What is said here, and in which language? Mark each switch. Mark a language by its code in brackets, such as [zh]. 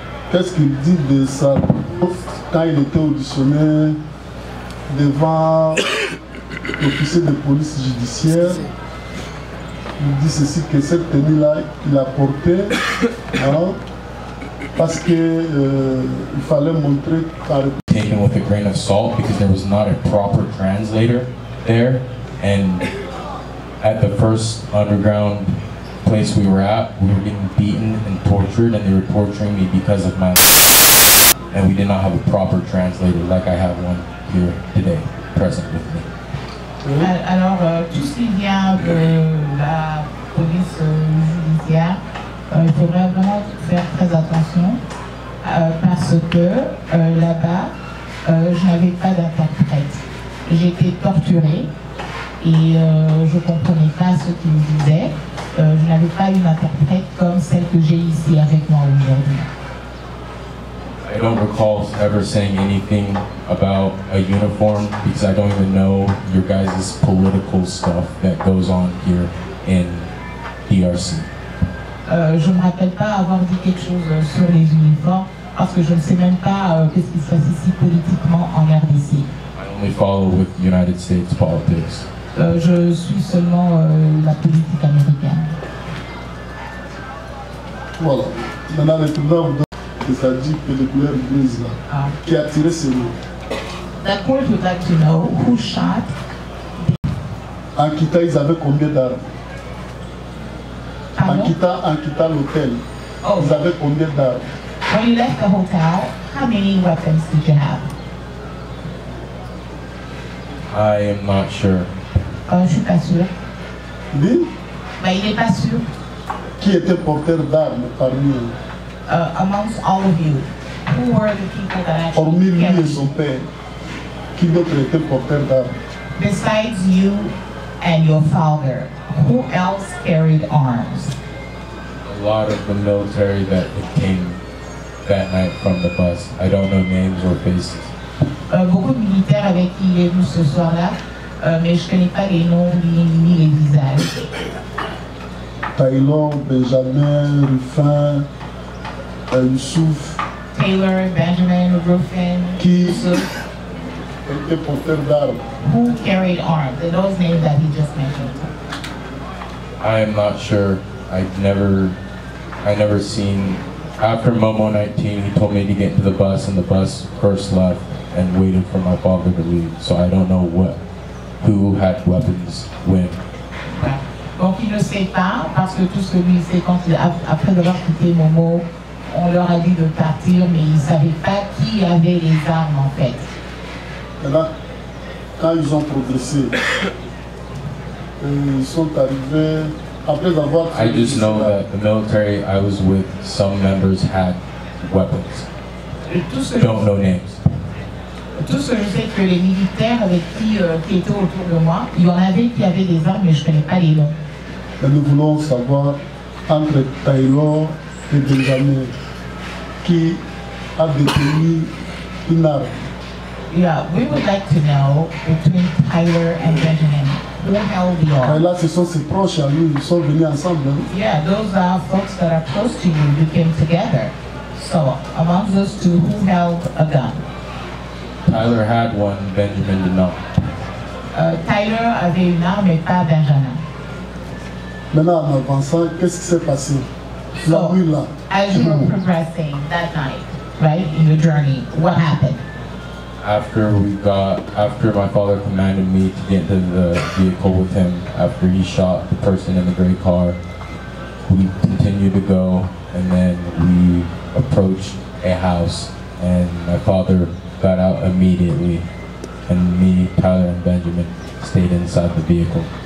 [fr] Qu'est-ce qu'il dit de ça quand il était auditionné devant l'officier de police judiciaire? Il dit ceci, que cette tenue-là, il a porté parce que il fallait montrer [en] taken with a grain of salt because there was not a proper translator there, and at the first underground place we were at, we were getting beaten and tortured, and they were torturing me because of my life. And we did not have a proper translator like I have one here today, present with me. [fr] Alors, tout ce qui vient de la police judiciaire, il faudrait vraiment faire très attention parce que là-bas, je n'avais pas d'interprète. J'étais torturée et je ne comprenais pas ce qu'ils me disaient. Je n'avais pas une interprète comme celle que j'ai ici avec moi aujourd'hui. [en] I don't recall ever saying anything about a uniform because I don't even know your guys' political stuff that goes on here in DRC. [fr] Je ne me rappelle pas avoir dit quelque chose sur les uniformes parce que je ne sais même pas qu'est-ce qui se passe ici politiquement en RDC. [en] I only follow with United States politics. [fr] Je suis seulement la politique américaine. Voilà. Maintenant, le président vous donne ça dit que les couleurs grises là, qui a tiré ce mot. [en] The court would like to know who shot. [fr] En quittant, ils avaient combien d'armes? En quittant l'hôtel, ils avaient combien d'armes? [en] When you left the hotel, how many weapons did you have? I am not sure. [fr] Je ne suis pas sûr. Oui? Mais il n'est pas sûr. Qui était porteur d'armes parmi eux? [en] Amongst all of you, who were the people that actually [fr] hormis lui et son père, qui d'autre était porteur d'armes? [en] Besides you and your father, who else carried arms? A lot of the military that came that night from the bus. I don't know names or faces. [fr] Beaucoup de militaires avec qui il est venu ce soir-là, mais je ne connais pas les noms ni les visages. Taylor, Benjamin, Ruffin, Youssouf. Taylor, Benjamin, Ruffin, qui Youssouf. Était porteur d'armes. [en] Who carried arms? Those names that he just mentioned. I am not sure. I never seen. After Momo 19, he told me to get into the bus, and the bus first left and waited for my father to leave. So I don't know who had weapons when. [fr] Donc il ne sait pas, parce que tout ce que lui sait, après avoir quitté Momo, on leur a dit de partir, mais ils ne savaient pas qui avait les armes en fait. Maintenant, quand ils ont progressé, ils sont arrivés, après avoir... [en] I just know that the military I was with, some members had weapons. Don't know names. [fr] Tout ce que je sais que les militaires avec qui étaient autour de moi, il y en avait qui avaient des armes, mais je ne connais pas les noms. Et nous voulons savoir entre Taylor et Benjamin qui a détenu une arme. [en] Yeah, we would like to know between Tyler and Benjamin, who held the arm. [fr] Là, ce sont ses proches à lui, ils sont venus ensemble. [en] Yeah, those are folks that are close to you, you came together. So, among those two, who held a gun? Tyler had one, Benjamin did not. [fr] Tyler avait une arme, mais pas Benjamin. Maintenant, en avançant, qu'est-ce qui s'est passé? La nuit là. [en] As you were progressing that night, right, in your journey, what happened? After my father commanded me to get into the vehicle with him, after he shot the person in the gray car, we continued to go, and then we approached a house, and my father got out immediately, and me, Tyler, and Benjamin stayed inside the vehicle.